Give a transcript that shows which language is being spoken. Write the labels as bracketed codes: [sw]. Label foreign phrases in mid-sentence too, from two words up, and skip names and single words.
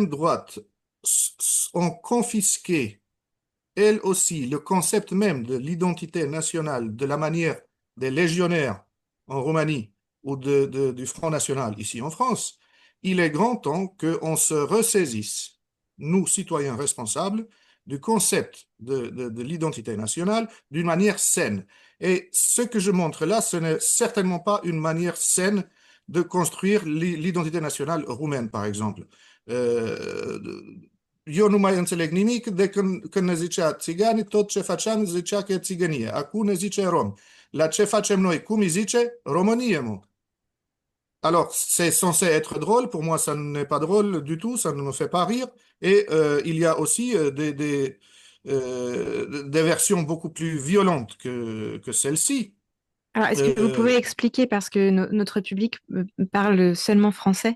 [fr] droites ont confisqué, elles aussi, le concept même de l'identité nationale, de la manière des légionnaires en Roumanie ou du Front National ici en France, il est grand temps qu'on se ressaisisse, nous, citoyens responsables, du concept de l'identité nationale d'une manière saine. Et ce que je montre là, ce n'est certainement pas une manière saine de construire l'identité nationale roumaine, par exemple. [ro] Eu nu mai înțeleg nimic de când ne zicea țigani, tot ce făceam zicea că e țigănie. Acum ne zice rom. La ce facem noi? Cum îi zice? Românie, mă. [fr] Alors, c'est censé être drôle. Pour moi, ça n'est pas drôle du tout. Ça ne me fait pas rire. Et il y a aussi des versions beaucoup plus violentes que celle-ci. Alors, est-ce que vous pouvez expliquer, parce que notre public parle seulement français?